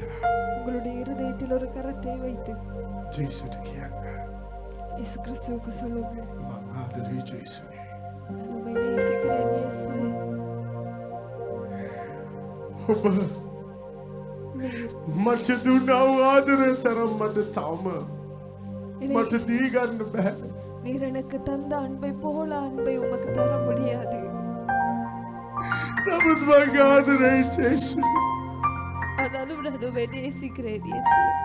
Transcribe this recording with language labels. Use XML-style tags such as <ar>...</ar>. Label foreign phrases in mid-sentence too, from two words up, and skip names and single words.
<ta>உங்களுடைய இருதயத்தில் ஒரு கரத்தை வைத்து</ta> <si>ජේසුට කියන්න</si> <ta>இயேசு கிறிஸ்துவுக்கு சொல்லுங்க</ta> <si>මං ආදරේ ජේසුනේ</si> <ta>நான் உம்மை நேசிக்கிறேன் இயேசுவே</ta> <si>ඔබ මට දුන්නව ආදරය තරම් මට තවම මට දීගන්න බැහැ</si> <ta>நீர் எனக்கு தந்த அன்பை போல அன்பை உமக்கு தர முடியாது</ta> <si>නමුත් මං ආදරේ ජේසු</si> <ta>ஆனாலும் நான் உம்மை நேசிக்கிறேன் இயேசுவே</ta>